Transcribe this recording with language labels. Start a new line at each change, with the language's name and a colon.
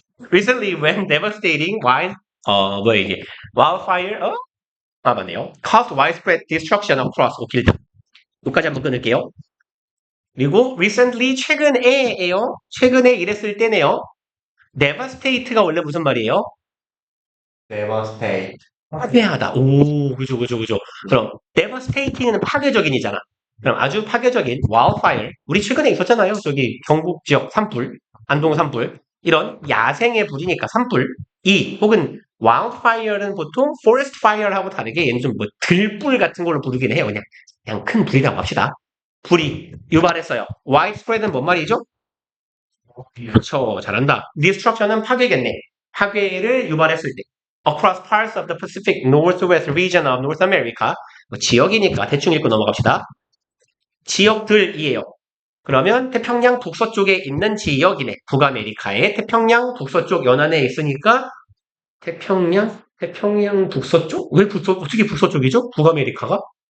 English: Recently, when devastating
Korean: 뭐야 이게
English: wildfire
Korean: 맞네요.
English: caused widespread destruction across
Korean: 길다. 여기까지 한번 끊을게요. 그리고 recently 최근에예요. 최근에 이랬을 때네요. devastate가 원래 무슨 말이에요? devastate. 파괴하다. 오, 그죠. 그럼 devastating은 파괴적인이잖아. 그럼 아주 파괴적인 wildfire. 우리 최근에 있었잖아요. 저기 경북 지역 산불, 안동 산불. 이런 야생의 불이니까 산불. 혹은 wildfire는 보통 forest fire하고 다르게 얘는 좀 뭐 들불 같은 걸로 부르긴 해요. 그냥 큰 불이라고 합시다. 불이 유발했어요. widespread은 뭔 말이죠? 그렇죠. 잘한다. destruction은 파괴겠네. 파괴를 유발했을 때.
English: across parts of the Pacific Northwest region of North America.
Korean: 뭐 지역이니까 대충 읽고 넘어갑시다. 지역들이에요. 그러면 태평양 북서쪽에 있는 지역이네. 북아메리카의 태평양 북서쪽 연안에 있으니까 태평양 북서쪽? 어떻게 북서쪽이죠? 북아메리카가?